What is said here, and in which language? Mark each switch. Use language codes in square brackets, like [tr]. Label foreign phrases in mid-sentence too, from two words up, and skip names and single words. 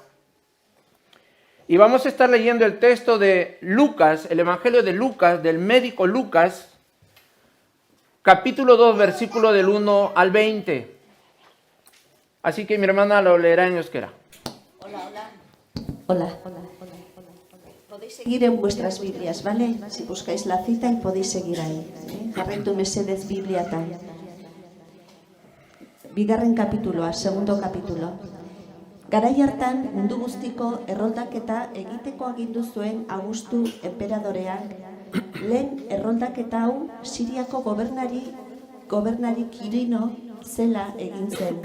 [es] Y vamos a estar leyendo el texto de Lucas, el Evangelio de Lucas, del médico Lucas, capítulo 2, versículo del 1 al 20. Así que mi hermana lo leerá en euskera. Hola. Podéis seguir en vuestras Biblias, ¿vale? Si buscáis la cita y podéis seguir ahí. [eu] Jarraitu mesedez Bibliatan. Bigarren kapituloa, [es] segundo kapitulo. [eu] Garai hartan mundu guztiko erroldaketa egiteko agindu zuen Augustu enperadoreak, lehen erroldaketa hau Siriako gobernari Kirino zela egin zen.